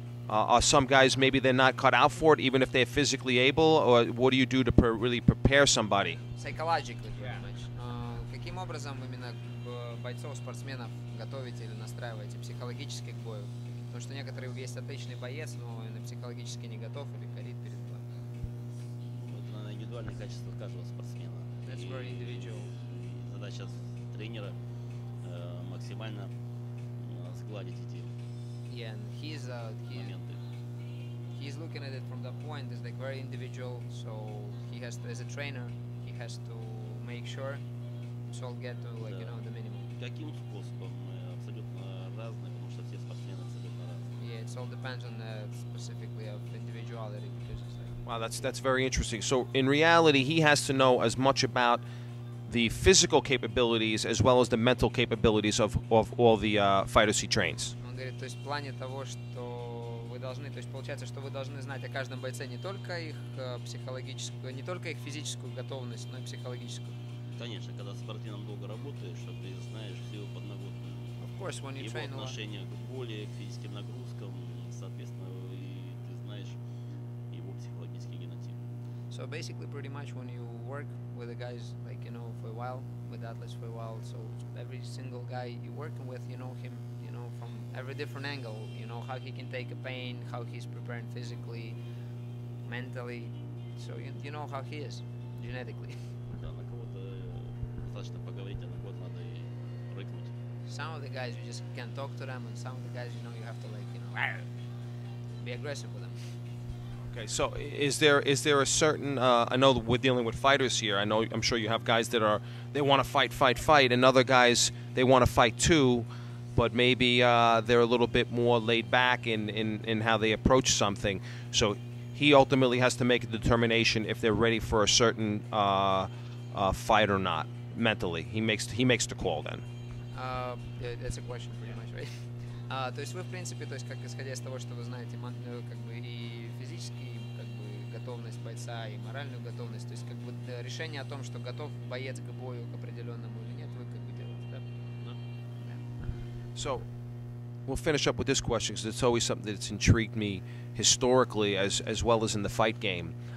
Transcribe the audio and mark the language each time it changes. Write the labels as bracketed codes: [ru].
[en] Are some guys maybe they're not cut out for it, even if they're physically able, or what do you do to really prepare somebody? Psychologically, pretty much. [ru] Каким образом именно бойцов, спортсменов готовите или настраиваете психологически к бою? Потому что некоторые есть отличный боец, но он психологически не готов или горит перед боем. Это, наверное, индивидуальные качества каждого спортсмена. [en] That's very individual. [ru] Задача тренера максимально сгладить эти [en] Yeah, and [ru] моменты. [en] he's looking at it from that point. It's like very individual. So he has to, as a trainer, he has to make sure it's all get to like the minimum. [ru] Каким способом? Абсолютно разные, потому что все спортсмены абсолютно разные. [en] Yeah, it all depends on specifically of individuality because it's like. Wow, that's very interesting. So in reality, he has to know as much about the physical capabilities as well as the mental capabilities of all the fighters he trains. [ru] Он говорит, то есть в плане того, что вы должны, то есть получается, что вы должны знать о каждом бойце не только их психологическую, не только их физическую готовность, но и психологическую. Конечно, когда с спортсменом долго работаешь, что ты знаешь всю его подноготную. [en] Of course, when you [ru] Его [en] train a lot. [ru] отношение к боли, к физическим нагрузкам, соответственно, и ты знаешь его психологический генотип. [en] So basically, pretty much when you work with the guys, like for a while, with athletes for a while, so every single guy you're working with, you know him, from every different angle. You know how he can take a pain, how he's preparing physically, mentally. So you know how he is genetically. [ru] Да, на кого-то достаточно поговорить, а на кого-то надо и рыкнуть. [en] Some of the guys you just can't talk to them, and some of the guys you have to be aggressive with them. Okay, so is there a certain? I know we're dealing with fighters here. I'm sure you have guys that they want to fight, and other guys they want to fight too, but maybe they're a little bit more laid back in how they approach something. So he ultimately has to make a determination if they're ready for a certain fight or not mentally. He makes the call then. Yeah, that's a question pretty much, right? [ru] То есть вы в принципе, то есть как исходя из того, что вы знаете, как бы и физически, как бы готовность бойца, и моральную готовность, то есть как бы решение о том, что готов боец к бою к определенному или нет, вы как бы делаете, да? [en] So we'll finish up with this question because it's always something that's intrigued me historically as well as in the fight game.